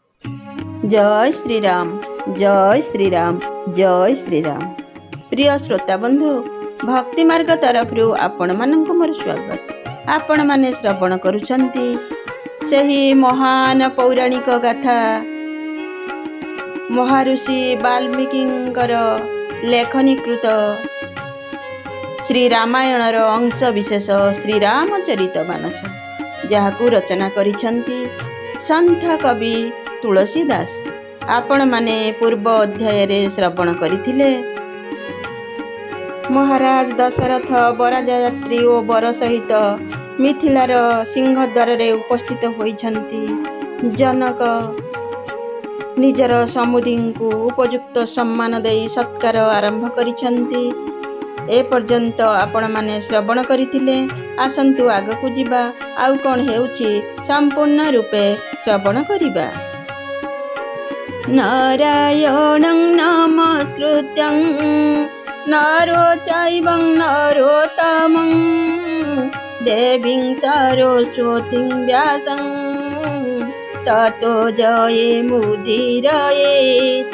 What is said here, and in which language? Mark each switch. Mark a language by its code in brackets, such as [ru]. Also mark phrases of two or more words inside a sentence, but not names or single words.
[sa] जय श्रीराम जय श्रीराम जय श्रीराम। [or] ପ୍ରିୟ ଶ୍ରୋତା ବନ୍ଧୁ, ଭକ୍ତି ମାର୍ଗ ତରଫ ଆପଣ ମାନଙ୍କ ମୋର ସ୍ୱାଗତ। ଆପଣ ମାନେ ଶ୍ରବଣ କରୁଛନ୍ତି ସହି ମହାନ ପୌରାଣିକ ଗାଥା ମହର୍ଷି ବାଲ୍ମୀକିଙ୍କର ଲେଖନୀକୃତ ଶ୍ରୀ ରାମାୟଣର ଅଂଶ ବିଶେଷ ଶ୍ରୀ ରାମଚରିତମାନସ, ଯାହାକୁ ରଚନା କରିଛନ୍ତି ସନ୍ତ କବି ତୁଳସୀଦାସ। ଆପଣ ମାନେ ପୂର୍ବ ଅଧ୍ୟାୟ ରେ ଶ୍ରବଣ କରିଥିଲେ ମହାରାଜ ଦଶରଥ ବରଯାତ୍ରୀ ଓ ବର ସହିତ ମିଥିଳାର ସିଂହଦ୍ୱାର ରେ ଉପସ୍ଥିତ ହୋଇଛନ୍ତି। ଜନକ ନିଜର ସମୁଦୀ କୁ ଉପଯୁକ୍ତ ସମ୍ମାନ ଦେଇ ସତ୍କାର ଆରମ୍ଭ କରିଛନ୍ତି। ଏ ପର୍ଯ୍ୟନ୍ତ ଆପଣ ମାନେ ଶ୍ରବଣ କରିଥିଲେ। ଆସନ୍ତୁ ଆଗକୁ ଯିବା ଆଉ କଣ ହେଉଛି ସମ୍ପୂର୍ଣ୍ଣ ରୂପେ ଶ୍ରବଣ କରିବା। [sa] नारायणं नमस्कृत्यं नरो चैवं नरोत्तमं देवीं सरस्वतीं व्यासं ततो जये मुदीरयेत्।